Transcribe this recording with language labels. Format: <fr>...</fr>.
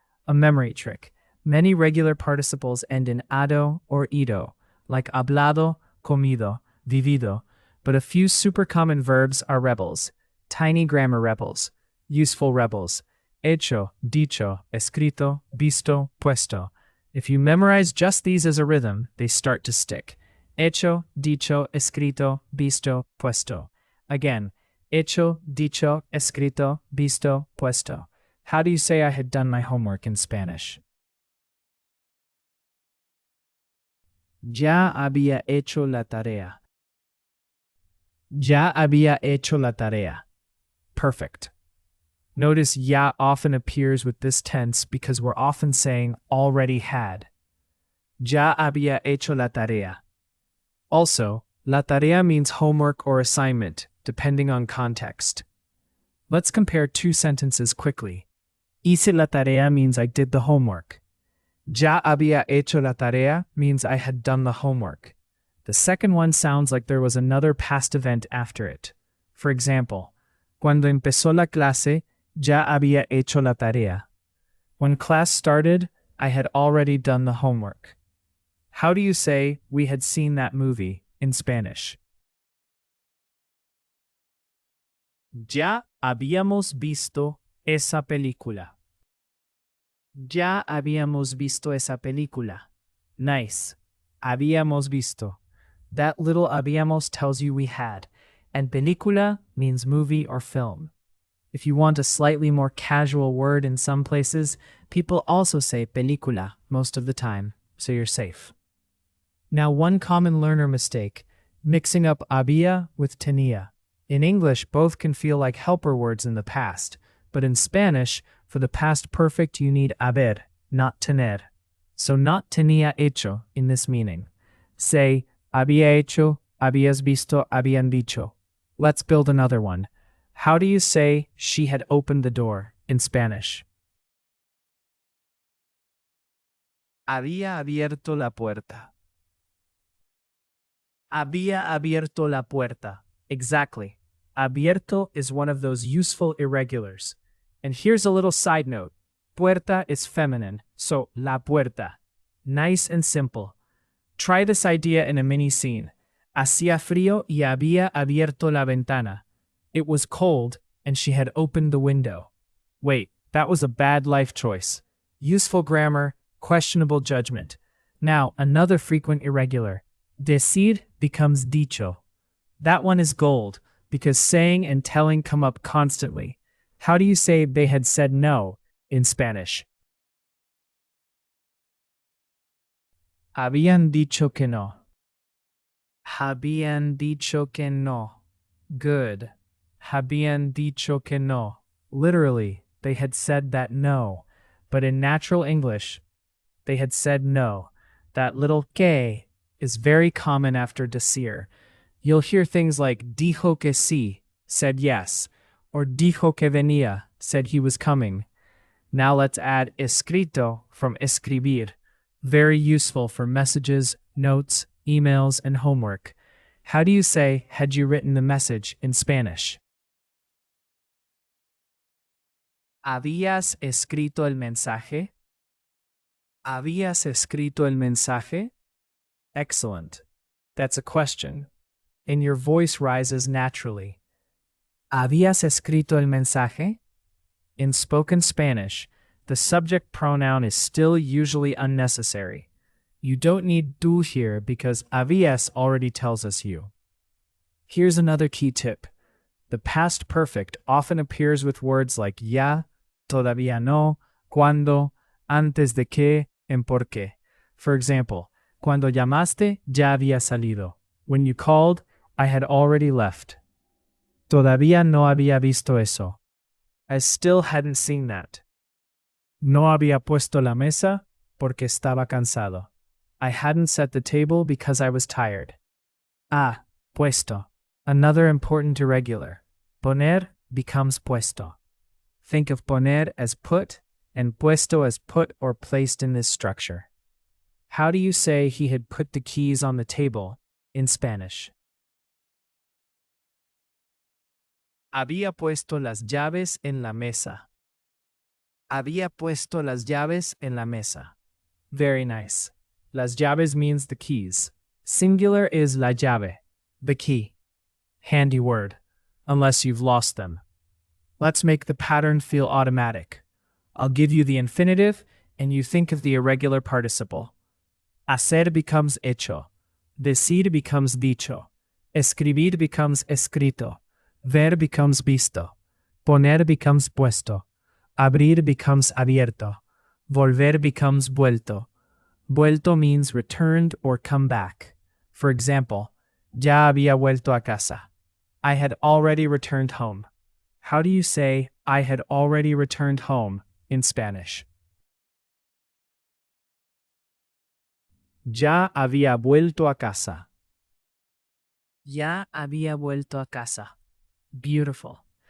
<en>A memory trick. Many regular participles end in ado or ido, like</en> <es>hablado, comido, vivido,</es> <en>but a few super common verbs are rebels, tiny grammar rebels, useful rebels,</en> <es>hecho, dicho, escrito, visto, puesto.</es> <en>If you memorize just these as a rhythm, they start to stick.</en> <es>Hecho, dicho, escrito, visto, puesto.</es> <en>Again,</en> <es>hecho, dicho, escrito, visto, puesto.</es> <en>How do you say I had done my homework in Spanish?</en> <es>Ya había hecho la tarea. Ya había hecho la tarea.</es> <en>Perfect. Notice ya often appears with this tense because we're often saying already had.</en> <es>Ya había hecho la tarea.</es> <en>Also, la tarea means homework or assignment, depending on context. Let's compare two sentences quickly.</en> <es>Hice la tarea</es> <en>means I did the homework.</en> <es>Ya había hecho la tarea</es> <en>means I had done the homework. The second one sounds like there was another past event after it. For example,</en> <es>cuando empezó la clase, ya había hecho la tarea.</es> <en>When class started, I had already done the homework. How do you say we had seen that movie in Spanish?</en> <es>Ya habíamos visto esa película. Ya habíamos visto esa película.</es> <en>Nice.</en> <es>Habíamos visto.</es> <en>That little habíamos tells you we had, and película means movie or film. If you want a slightly more casual word in some places, people also say película most of the time, so you're safe. Now, one common learner mistake, mixing up había with tenía. In English, both can feel like helper words in the past, but in Spanish, for the past perfect you need haber, not tener. So not</en> <es>tenía hecho</es> <en>in this meaning. Say,</en> <es>había hecho, habías visto, habían dicho.</es> <en>Let's build another one. How do you say she had opened the door in Spanish?</en> <es>Había abierto la puerta. Había abierto la puerta.</es> <en>Exactly. Abierto is one of those useful irregulars. And here's a little side note. Puerta is feminine, so</en> <es>la puerta.</es> <en>Nice and simple. Try this idea in a mini scene.</en> <es>Hacía frío y había abierto la ventana.</es> <en>It was cold, and she had opened the window. Wait, that was a bad life choice. Useful grammar, questionable judgment. Now, another frequent irregular. Decir becomes dicho. That one is gold, because saying and telling come up constantly. How do you say they had said no in Spanish?</en> <es>Habían dicho que no. Habían dicho que no.</es> <en>Good.</en> <es>Habían dicho que no.</es> <en>Literally, they had said that no, but in natural English, they had said no. That little que is very common after decir. You'll hear things like</en> <es>dijo que sí,</es> <en>said yes, or</en> <es>dijo que venía,</es> <en>said he was coming. Now let's add escrito from escribir, very useful for messages, notes, emails, and homework. How do you say, had you written the message in Spanish?</en> <es>¿Habías escrito el mensaje? ¿Habías escrito el mensaje?</es> <en>Excellent. That's a question, and your voice rises naturally.</en> <es>¿Habías escrito el mensaje?</es> <en>In spoken Spanish, the subject pronoun is still usually unnecessary. You don't need tú here because habías already tells us you. Here's another key tip. The past perfect often appears with words like ya,</en> <es>todavía no,</es> <en>cuando,</en> <es>antes de que,</es> <en>and</en> <es>por qué.</es> <en>For example,</en> <es>cuando llamaste, ya había salido.</es> <en>When you called, I had already left.</en> <es>Todavía no había visto eso.</es> <en>I still hadn't seen that.</en> <es>No había puesto la mesa porque estaba cansado.</es> <en>I hadn't set the table because I was tired.</en> <es>Puesto.</es> <en>Another important irregular. Poner becomes puesto. Think of poner as put and puesto as put or placed in this structure. How do you say he had put the keys on the table in Spanish?</en> <es>Había puesto las llaves en la mesa. Había puesto las llaves en la mesa.</es> <en>Very nice.</en> <es>Las llaves</es> <en>means the keys. Singular is</en> <es>la llave,</es> <en>the key. Handy word, unless you've lost them. Let's make the pattern feel automatic. I'll give you the infinitive, and you think of the irregular participle. Hacer becomes hecho. Decir becomes dicho. Escribir becomes escrito. Ver becomes visto. Poner becomes puesto. Abrir becomes abierto. Volver becomes vuelto. Vuelto means returned or come back. For example,</en> <es>ya había vuelto a casa.</es> <en>I had already returned home. How do you say, I had already returned home in Spanish?</en> <es>Ya había vuelto a casa. Ya había vuelto a casa.</es> <en>Beautiful.</en>